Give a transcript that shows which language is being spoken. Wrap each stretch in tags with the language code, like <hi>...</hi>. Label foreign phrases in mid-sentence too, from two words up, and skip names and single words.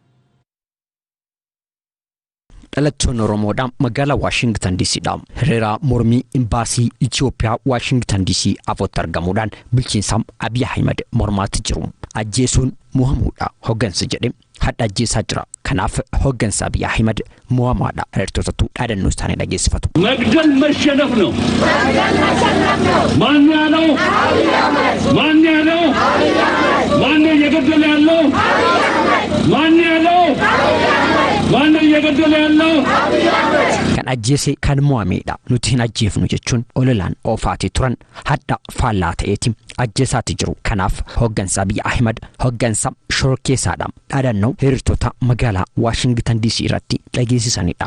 <om>dhalattoonni Oromoodhaan magaalaa Waashingtan DCdhaan hiriira mormii imbaasii Itoophiyaa Waashingtan DC afootti argamuudhaan bulchiinsa Abiyyi Ahimad mormaatti jiru. Ajjeesuun mo'amuudha hoggansa jedhe hadha ajjeesaa jira. Kanaaf hoggansa Abiyyi Ahimad mo'amaadha. Hiriirtotatu dhaadannoo isaanii dhageessifatu.</om> <am>መግደል መሸነፍ ነው። ማን ያለው? ማን ያለው? ማን እየገደለ ያለው? ማን ያለው? ማን ነው እየገደለ ያለው?</am> <om>kan ajjeese kan mo'ameedha nuti hin ajjeefnu jechuun ololaan oofaatee turan hadda faallaa ta'eeti ajjeesaatti jiru kanaaf hooggansa Abiy Ahmed hooggansa shorkeessaadha dhaadannoo hiriirtota magaalaa Washington DC irratti dhageessisanidha.</om>